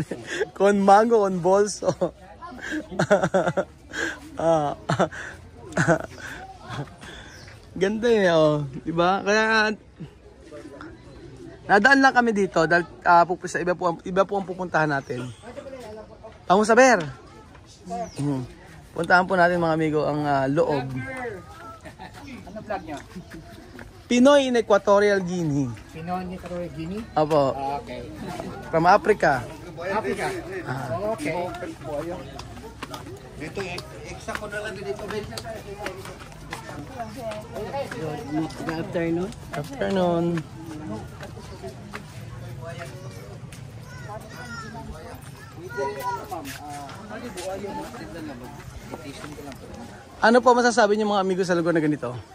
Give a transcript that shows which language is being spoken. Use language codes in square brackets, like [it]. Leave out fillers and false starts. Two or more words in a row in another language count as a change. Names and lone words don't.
[es] Con mango, con bolso. [tl] Ganda eh, oh. Diba? Kaya, nadaan lang kami dito dahil sa iba po ang pupuntahan natin. [es] Vamos a ver. [tl] Puntahan po natin mga amigo ang loob. Ano vlog nyo? Pinoy in Equatorial Guinea. Pinoy in Equatorial Guinea? Opo. Okay. [en] From Africa. Africa? Okay. [tl] Dito, eksa ko na lang dito. [en] Good afternoon. Afternoon. [tl] Ano po masasabi niyo mga amigo sa lugar na ganito?